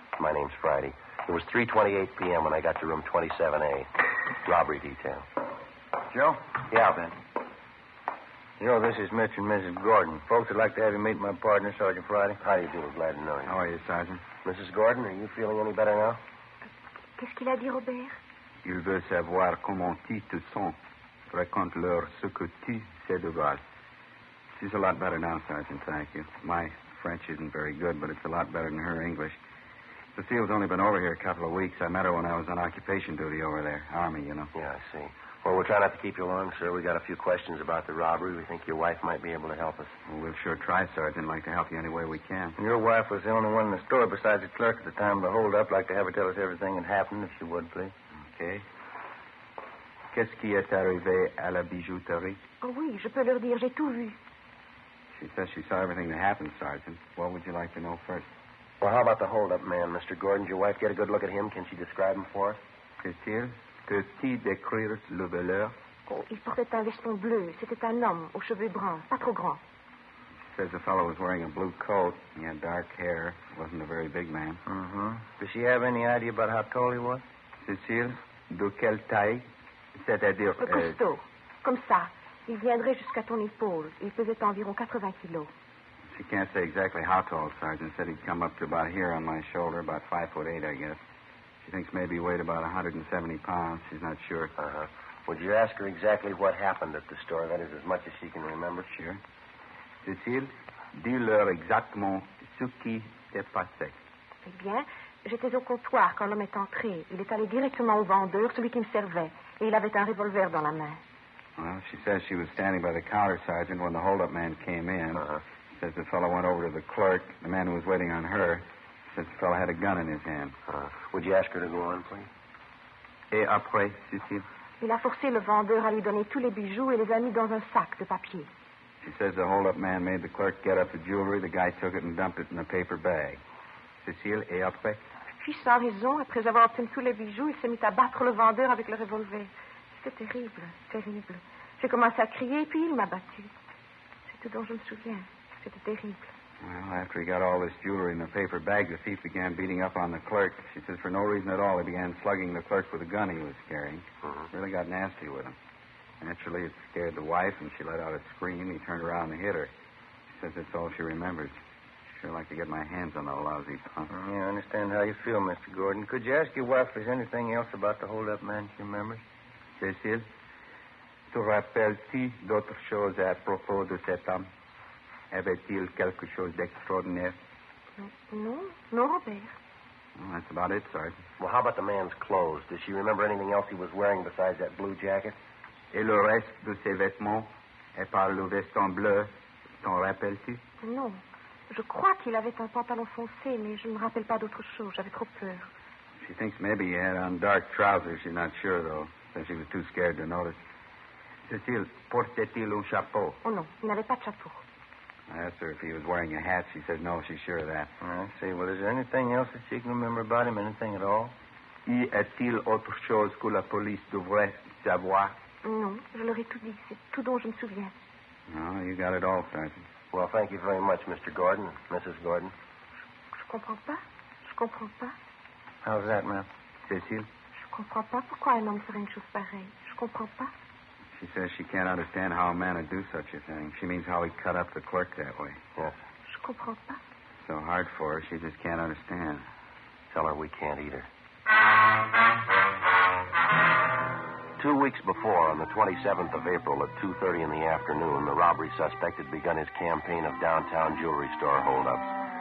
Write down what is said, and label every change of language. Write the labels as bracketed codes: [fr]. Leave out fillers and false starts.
[en] My name's Friday. It was 3:28 p.m. when I got to room 27A. Robbery detail. Joe? Yeah, Ben. You know, this is Mitch and Mrs. Gordon. Folks would like to have you meet my partner, Sergeant Friday. How do you do? Glad to know you. How are you, Sergeant? Mrs. Gordon, are you feeling any better now? [fr] Qu'est-ce qu'il a dit, Robert? Il veut savoir comment tu te sens. Raconte-leur ce que tu sais de Val. [en] She's a lot better now, Sergeant, thank you. My French isn't very good, but it's a lot better than her English. Cecile's only been over here a couple of weeks. I met her when I was on occupation duty over there. Army, you know. Yeah, I see. Well, we'll try not to keep you long, sir. We got a few questions about the robbery. We think your wife might be able to help us. Well, we'll sure try, Sergeant. Like to help you any way we can. Your wife was the only one in the store besides the clerk at the time of the hold-up. Like to have her tell us everything that happened, if she would, please. Okay. [fr] Qu'est-ce qui est arrivé à la bijouterie? Oh oui, je peux leur dire, j'ai tout vu. [en] She says she saw everything that happened, Sergeant. What would you like to know first? Well, how about the hold-up man, Mr. Gordon? Did your wife get a good look at him? Can she describe him for us? [fr] Cécile, peux-tu décrire le voleur? Oh, il portait un veston bleu. C'était un homme aux cheveux bruns, pas trop grands. [en] She says the fellow was wearing a blue coat. He had dark hair. Wasn't a very big man. Mm-hmm. Does she have any idea about how tall he was? [fr] Cécile, de quelle taille? C'est-à-dire... Costaud. Comme ça. Il viendrait jusqu'à ton épaule. Il pesait environ 80 kilos. [en] She can't say exactly how tall, Sergeant. Said he'd come up to about here on my shoulder, about 5'8", I guess. She thinks maybe he weighed about 170 pounds. She's not sure. Uh-huh. Would you ask her exactly what happened at the store? That is, as much as she can remember. Sure. [fr] Cécile, dis-leur exactement ce qui s'est passé. Eh bien, j'étais au comptoir quand l'homme est entré. Il est allé directement au vendeur, celui qui me servait. Et il avait un revolver dans la main. [en] Well, she says she was standing by the counter, Sergeant, when the hold-up man came in. Uh-huh. Says the fellow went over to the clerk, the man who was waiting on her. Says the fellow had a gun in his hand. Would you ask her to go on, please? [fr] Et après, Cécile? Il a forcé le vendeur à lui donner tous les bijoux et les a mis dans un sac de papier. [en] She says the hold-up man made the clerk get up the jewelry. The guy took it and dumped it in a paper bag. [fr] Cécile, et après? Puis, sans raison, après avoir obtenu tous les bijoux, il s'est mis à battre le vendeur avec le revolver. C'était terrible, terrible. J'ai commencé à crier, puis il m'a battu. C'est tout dont je me souviens. C'était terrible. [en] Well, after he got all this jewelry in the paper bag, the thief began beating up on the clerk. She says for no reason at all, he began slugging the clerk with a gun he was carrying. Really got nasty with him. Naturally, it scared the wife, and she let out a scream. He turned around and hit her. She says that's all she remembers. Sure like to get my hands on that lousy punk. Yeah, I understand how you feel, Mr. Gordon. Could you ask your wife if there's anything else about the hold-up man she remembers? [fr] Cécile, te rappelles-tu d'autres choses à propos de cet homme? Avait-il quelque chose d'extraordinaire? Non, non, Robert. [en] Well, that's about it, Sergeant. Well, how about the man's clothes? Does she remember anything else he was wearing besides that blue jacket? [fr] Et le reste de ses vêtements, et par le veston bleu, t'en rappelles-tu? Non. Je crois qu'il avait un pantalon foncé, mais je ne me rappelle pas d'autre chose. J'avais trop peur. [en] She thinks maybe he had on dark trousers. She's not sure, though, since she was too scared to notice. [fr] Cécile, portait-il un chapeau? Oh non, il n'avait pas de chapeau. [en] I asked her if he was wearing a hat. She said no, she's sure of that. I see. Well, is there anything else that she can remember about him? Anything at all? [fr] Y a-t-il autre chose que la police devrait savoir? Non, je leur ai tout dit. C'est tout dont je me souviens. [en] No, you got it all, Sergeant. Well, thank you very much, Mr. Gordon, Mrs. Gordon. [fr] Je comprends pas. Je comprends pas. [en] How's that, ma'am? Cécile? [fr] Je comprends pas pourquoi un homme ferait une chose pareille. Je comprends pas. [en] She says she can't understand how a man would do such a thing. She means how he cut up the clerk that way. Yes. [fr] Je comprends pas. [en] So hard for her, she just can't understand. Tell her we can't either. 2 weeks before, on the 27th of April at 2:30 in the afternoon, the robbery suspect had begun his campaign of downtown jewelry store holdups.